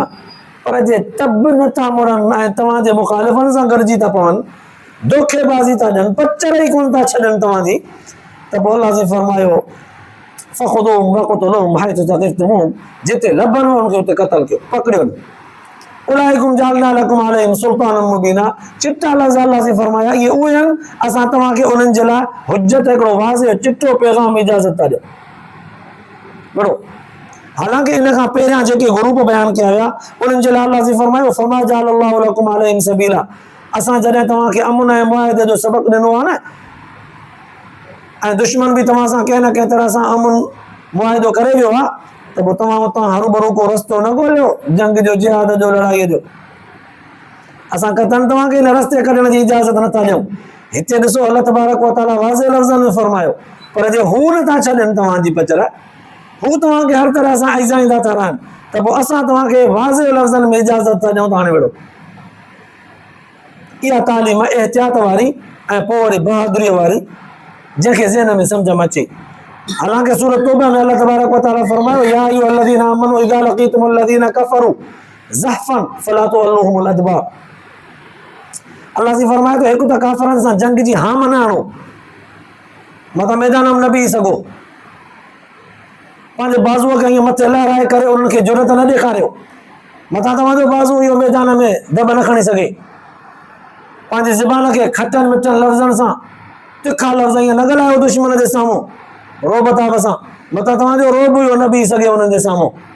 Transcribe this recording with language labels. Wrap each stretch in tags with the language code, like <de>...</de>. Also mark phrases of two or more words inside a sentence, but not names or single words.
<sd>पर जे तब नथा मुड़नि ऐं तव्हांजे मुखालिफ़नि सां गॾिजी था पवनि, धोखेबाज़ी था ॾियनि, पचर ई कोन था छॾनि तव्हांजी, त पोइ अल्लाह से फरमायो</sd> <ar>فخذوهم واقتلوهم حيث ثقفتموهم,</ar> <sd>जिते लभनि हुनखे उते क़त्ल कयो, पकड़ियो।</sd> <ar>أولئكم جعلنا لكم عليهم سلطانا مبينا,</ar> <sd>चिट्टा लफ़्ज़ अल्लाह से फरमाया ये उहे आहिनि असां तव्हांखे उन्हनि जे लाइ हुज्जत हिकिड़ो वाज़िह चिट्टो पैगाम इजाज़त था ॾियो। बड़ो हालांकि इन खां पहिरियां जेके ग्रुप बयान कया विया उन्हनि जे लाइ अल्लाह से फरमायो</sd> <ar>فما جعل الله لكم عليهم سبيلا,</ar> <sd>असां जॾहिं तव्हांखे अमन ऐं मुआहिदे जो सबक़ ॾिनो आहे न, ऐं दुश्मन बि तव्हां सां कंहिं न कंहिं तरह सां अमन मुआहिदो करे वियो आहे, त पोइ तव्हां उतां हरू भरू को रस्तो न ॻोल्हियो जंग जो, जिहाद जो, लड़ाईअ जो। असां कतन तव्हांखे हिन रस्ते कढण जी इजाज़त नथा ॾियूं। हिते ॾिसो</sd> <ar>الله تبارك وتعالى</ar> <sd>वाज़िह लफ़्ज़नि में फरमायो, पर जे हू नथा छॾनि तव्हांजी पचर, हू तव्हांखे हर तरह सां आइज़ाईंदा था रहनि, त पोइ असां तव्हांखे वाज़िह लफ़्ज़नि में इजाज़त था ॾियूं त हाणे विड़ो। इहा तालीम एहतियात वारी ऐं पोइ वरी बहादुरीअ वारी, जंहिंखे ज़हन में सम्झ में अचे। हालांकि सूरत तौबा में</sd> <ar>الله تبارك وتعالى फरमायो يا أيها الذين آمنوا إذا لقيتم الذين كفروا زحفا فلا تولوهم الأدبار.</ar> <sd>अल्लाह से फरमाए तो हिकु त काफ़िरनि सां जंग जी हाम न हणो, मथां मैदान में न बीही सघो, पंहिंजे बाज़ूअ खे ईअं मथे लहराए करे उन्हनि खे जुरत न ॾेखारियो, मथां तव्हांजो बाज़ू इहो मैदान में दॿ न खणी सघे। पंहिंजी ज़बान खे खटनि मिठनि लफ़्ज़नि सां, तिखा लफ़्ज़ ईअं न ॻाल्हायो दुश्मन जे साम्हूं रोब ताब सां, मथां तव्हांजो रोब इहो न बीही सघे उन्हनि जे साम्हूं।</sd>